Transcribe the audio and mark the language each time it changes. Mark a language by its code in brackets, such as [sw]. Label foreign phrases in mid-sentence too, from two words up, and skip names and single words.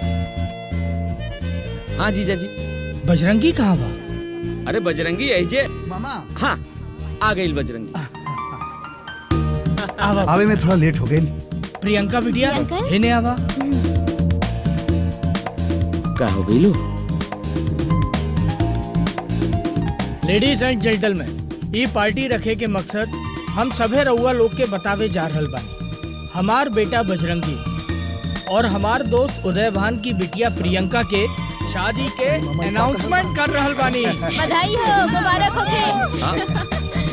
[bho] हाँ जीजा जी। बजरंगी कहाँ बा? अरे बजरंगी ऐजे मामा। हाँ आ गई बजरंगी। आवे में थोड़ा लेट हो गई। प्रियंका बिटिया इन्हें आवा। का हो गई लो? [en] Ladies and gentlemen, [bho] ये पार्टी रखे के मकसद हम सभे रउआ लोग के बतावे जा रहल बानी। हमार बेटा बजरंगी और हमार दोस्त उदय भान की बिटिया प्रियंका के शादी के अनाउंसमेंट कर रहल बानी। बधाई हो, मुबारक हो।